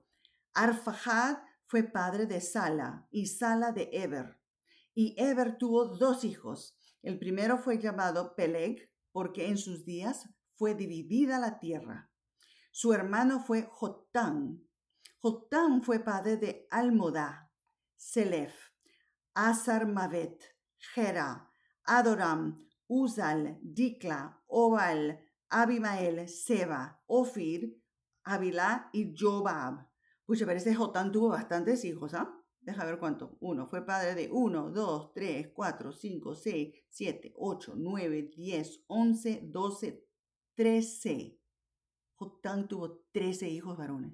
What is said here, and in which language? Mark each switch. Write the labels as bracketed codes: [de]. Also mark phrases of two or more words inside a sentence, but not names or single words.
[es] Arfajad fue padre de Sala y Sala de Eber. Y Eber tuvo 2 hijos. El primero fue llamado Peleg, porque en sus días fue dividida la tierra. Su hermano fue Jotán. Jotán fue padre de Almodá, Selef, Asarmavet, Gera, Adoram, Uzal, Dikla, Obal, Abimael, Seba, Ofir, Avilá y Jobab. Pues parece que Jotán tuvo bastantes hijos, ¿ah? Deja ver cuánto. Fue padre de 1, 2, 3, 4, 5, 6, 7, 8, 9, 10, 11, 12, 13. Jotán tuvo 13 hijos varones.